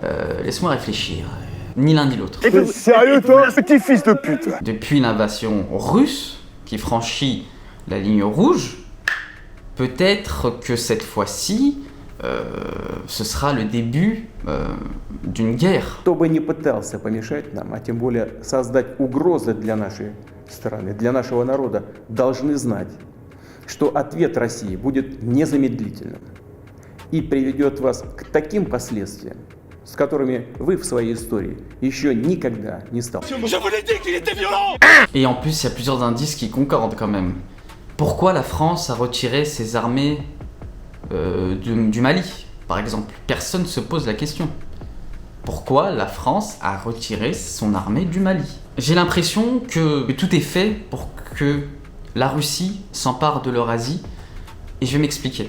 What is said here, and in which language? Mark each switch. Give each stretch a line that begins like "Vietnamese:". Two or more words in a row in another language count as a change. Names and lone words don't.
French: Laisse-moi réfléchir. Ni l'un ni l'autre. T'es sérieux toi, petit fils de pute? Depuis l'invasion russe, qui franchit la ligne rouge, peut-être que cette fois-ci, ce sera le début d'une guerre.
Russian: Кто бы ни пытался помешать нам, а тем более создать угрозы для нашей страны, для нашего народа, должны знать, что ответ России будет незамедлительным и приведет вас к таким последствиям, с которыми вы в своей истории еще никогда не сталкивались.
French: Et en plus, il y a plusieurs indices qui concordent quand même. Pourquoi la France a retiré ses armées du Mali, par exemple? Personne ne se pose la question. Pourquoi la France a retiré son armée du Mali? J'ai l'impression que tout est fait pour que la Russie s'empare de l'Eurasie, et je vais m'expliquer.